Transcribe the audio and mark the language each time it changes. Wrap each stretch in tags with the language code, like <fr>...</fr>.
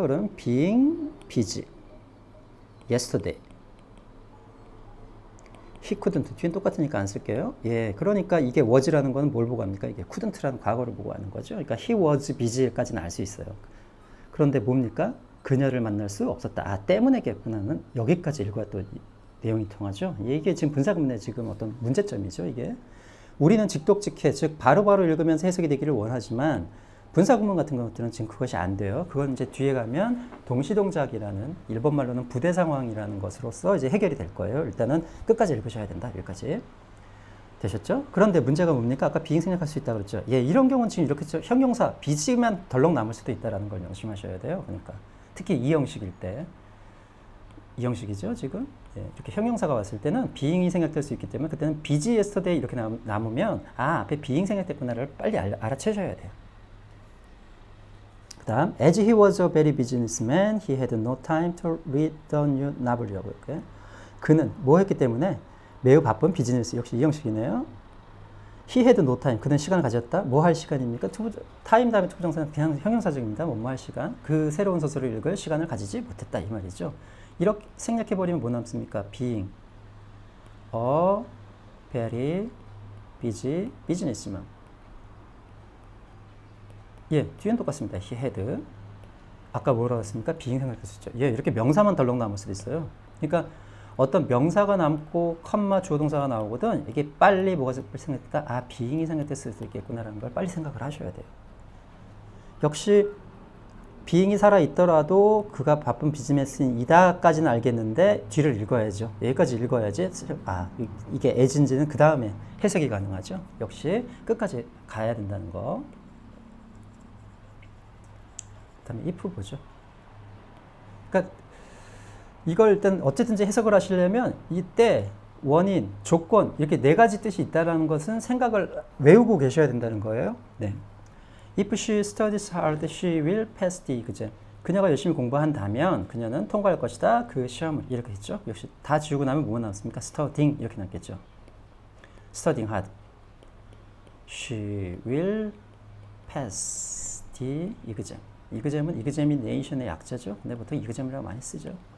<ko>그럼</ko> <en>being busy yesterday. he couldn't</en> <ko>뒤엔 똑같으니까 안 쓸게요. 예, 그러니까 이게 was라는 거는 뭘 보고 합니까? 이게 couldn't라는 과거를 보고 하는 거죠. 그러니까</ko> <en>he was busy</en> <ko>까지는 알 수 있어요. 그런데 뭡니까? 그녀를 만날 수 없었다. 아, 때문에겠구나는 여기까지 읽어야 또 내용이 통하죠. 이게 지금 분사구문의 지금 어떤 문제점이죠. 이게 우리는 직독직해, 즉 바로바로 읽으면서 해석이 되기를 원하지만 분사구문 같은 것들은 지금 그것이 안 돼요. 그건 이제 뒤에 가면 동시동작이라는 일본말로는 부대 상황이라는 것으로서 이제 해결이 될 거예요. 일단은 끝까지 읽으셔야 된다. 여기까지. 되셨죠? 그런데 문제가 뭡니까? 아까 비잉 생략할 수 있다고 그랬죠. 예, 이런 경우는 지금 이렇게 형용사 비지만 덜렁 남을 수도 있다는 걸 명심하셔야 돼요. 그러니까 특히 이 형식일 때. 이 형식이죠, 지금. 예, 이렇게 형용사가 왔을 때는 비잉이 생략될 수 있기 때문에 그때는</ko> <en>busy yesterday</en> <ko>이렇게 남으면 아, 앞에 비잉 생략됐구나를 빨리 알아채셔야 돼요. 다음,</ko> <en>as he was a very businessman, he had no time to read the new novel</en> <ko>이라고 할까요? 그는 뭐 했기 때문에 매우 바쁜 비즈니스, 역시 이 형식이네요.</ko> <en>He had no time,</en> <ko>그는 시간을 가졌다. 뭐 할 시간입니까? time 다음에 투부정사는 그냥 형용사적입니다. 뭐 할 시간. 그 새로운 소설을 읽을 시간을 가지지 못했다 이 말이죠. 이렇게 생략해버리면 뭐 남습니까?</ko> <en>being a very busy businessman.</en> <ko>예, 뒤엔 똑같습니다.</ko> <en>he had.</en> <ko>아까 뭐라고 했습니까? being 생각할 수 있죠. 예, 이렇게 명사만 덜렁 남을 수도 있어요. 그러니까 어떤 명사가 남고 컴마 주어 동사가 나오거든 이게 빨리 뭐가 생각됐다? 아, being이 생각될 수도 있겠구나라는 걸 빨리 생각을 하셔야 돼요. 역시 being이 살아있더라도 그가 바쁜 비즈니스인이다까지는 알겠는데 뒤를 읽어야죠. 여기까지 읽어야지 이게 as인지는 그 다음에 해석이 가능하죠. 역시 끝까지 가야 된다는 거. 그 다음에 if 보죠. 그러니까 이걸 일단 어쨌든지 해석을 하시려면 이때 원인, 조건 이렇게 네 가지 뜻이 있다는 것은 생각을 외우고 계셔야 된다는 거예요. 네.</ko> <en>If she studies hard, she will pass the exam.</en> <ko>그녀가 열심히 공부한다면 그녀는 통과할 것이다. 그 시험을 이렇게 했죠. 역시 다 지우고 나면 뭐가 나왔습니까? studying 이렇게 나왔겠죠.</ko> <en>studying hard. She will pass the exam.</en> <ko>exam은 examination의 약자죠. 근데 보통 exam이라고 많이 쓰죠.</ko>